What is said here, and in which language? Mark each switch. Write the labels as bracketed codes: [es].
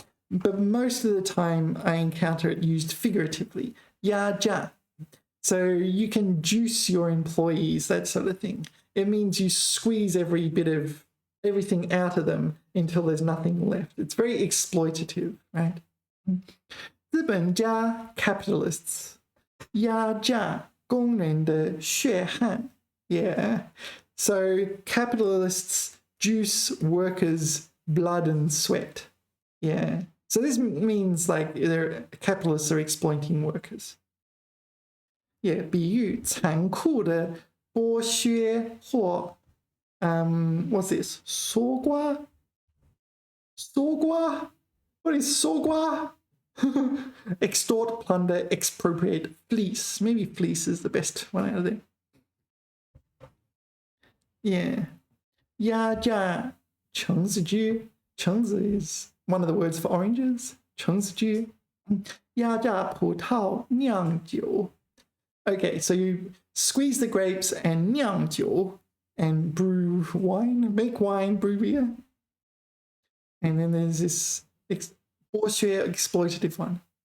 [en] But most of the time I encounter it used figuratively. [zh] 压榨. [en] So you can juice your employees, that sort of thing. It means you squeeze every bit of everything out of them until there's nothing left. It's very exploitative, right? 资本家 capitalists. [zh] 压榨工人的血汗.Yeah. [en] So capitalists juice workers' blood and sweat. Yeah. So this means like capitalists are exploiting workers. Yeah. [zh] 比喻残酷的剥削或 [en] what's this? [zh] 搜刮?搜刮? [en] What is 搜刮?Extort, plunder, expropriate, fleece. Maybe fleece is the best one out of there. [zh] Yeah. 压榨橙子汁. 橙子 is [en] one of the words for oranges. [zh] 橙子汁压榨葡萄酿酒 [en] Okay, so you squeeze the grapes and 酿酒 and brew wine, make wine, brew beer. And then there's this 剥削 exploitative one.